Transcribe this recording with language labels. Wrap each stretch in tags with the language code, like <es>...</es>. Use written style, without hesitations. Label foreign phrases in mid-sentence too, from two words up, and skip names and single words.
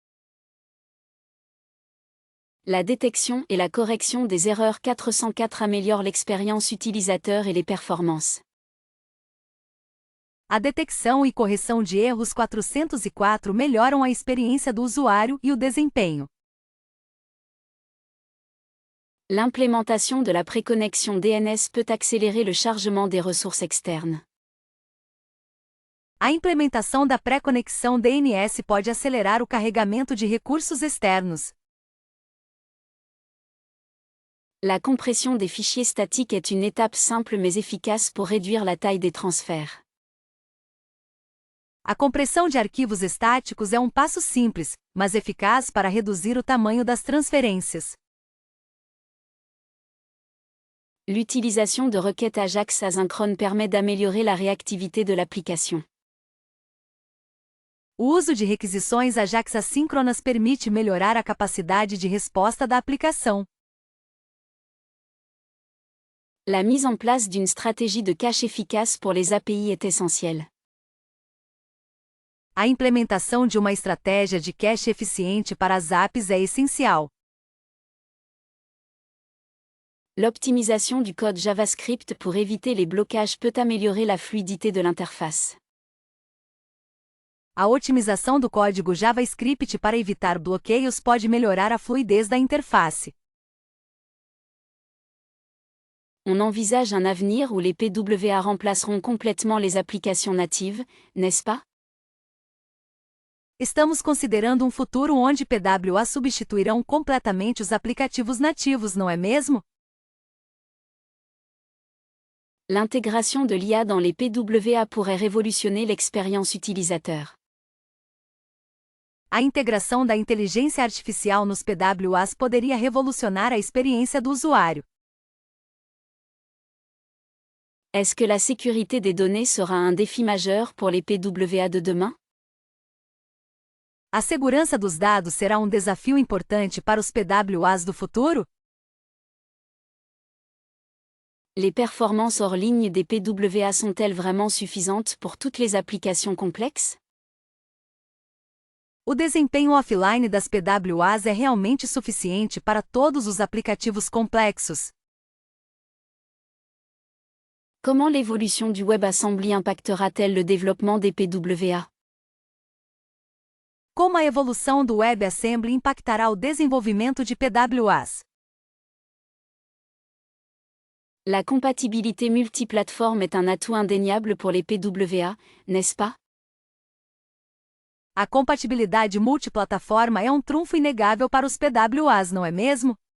<fr>La détection et la correction des erreurs 404 améliorent l'expérience utilisateur et les performances.</fr> <pt>A detecção e correção de erros 404 melhoram a experiência do usuário e o desempenho.</pt> <fr>L'implémentation de la préconnexion DNS peut accélérer le chargement des ressources externes.</fr> <pt>A implementação da pré-conexão DNS pode acelerar o carregamento de recursos externos.</pt> <fr>La compression des fichiers statiques est une étape simple mais efficace pour réduire la taille des transferts.</fr> <pt>A compressão de arquivos estáticos é um passo simples, mas eficaz para reduzir o tamanho das transferências.</pt> <fr>L'utilisation de requêtes AJAX asynchrones permet d'améliorer la réactivité de l'application.</fr> <pt>O uso de requisições AJAX assíncronas permite melhorar a capacidade de resposta da aplicação.</pt> <fr>La mise en place d'une stratégie de cache efficace pour les API est essentielle.</fr> <pt>A implementação de uma estratégia de cache eficiente para as APIs é essencial.</pt> <fr>L'optimisation du code JavaScript pour éviter les blocages peut améliorer la fluidité de l'interface.</fr> <pt>A otimização do código JavaScript para evitar bloqueios pode melhorar a fluidez da interface.</pt> <fr>On envisage un avenir où les PWA remplaceront complètement les applications natives, n'est-ce pas?</fr> <pt>Estamos considerando um futuro onde PWA substituirão completamente os aplicativos nativos, não é mesmo?</pt> <fr>L'intégration de l'IA dans les PWA pourrait révolutionner l'expérience utilisateur.</fr> <pt>A integração da inteligência artificial nos PWAs poderia revolucionar a experiência do usuário.</pt> <fr>Est-ce que la sécurité des données sera un défi majeur pour les PWA de demain?</fr> <pt>A segurança dos dados será um desafio importante para os PWAs do futuro?</pt> <fr>Les performances hors ligne des PWA sont-elles vraiment suffisantes pour toutes les applications complexes?</fr> <pt>O desempenho offline das PWAs é realmente suficiente para todos os aplicativos complexos.</pt> <fr>Comment l'évolution du WebAssembly impactera-t-elle le développement des PWA?</fr> <pt>Como a evolução do WebAssembly impactará o desenvolvimento de PWAs?</pt> <fr>La compatibilité multiplateforme est un atout indéniable pour les PWA, n'est-ce pas?</fr> <pt>A compatibilidade multiplataforma é um trunfo inegável para os PWAs, não é mesmo?</pt>